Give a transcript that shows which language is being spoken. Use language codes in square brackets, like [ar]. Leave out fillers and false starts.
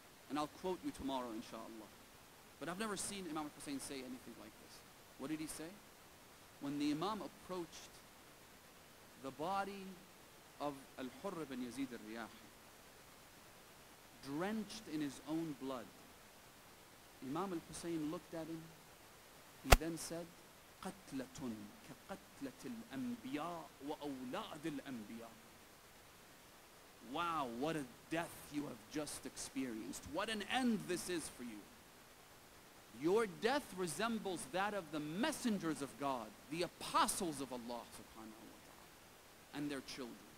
[en] And I'll quote you tomorrow, inshallah. But I've never seen Imam al-Hussein say anything like this. What did he say? When the Imam approached the body of Al-Hurr ibn Yazid al-Riyahi, drenched in his own blood, Imam al-Hussein looked at him. He then said, [ar] قَتْلَةٌ كَقَتْلَةِ الْأَنْبِيَاءِ وَأَوْلَادِ الْأَنْبِيَاءِ. [en] Wow, what a death you have just experienced. What an end this is for you. Your death resembles that of the messengers of God, the apostles of Allah subhanahu wa ta'ala, and their children.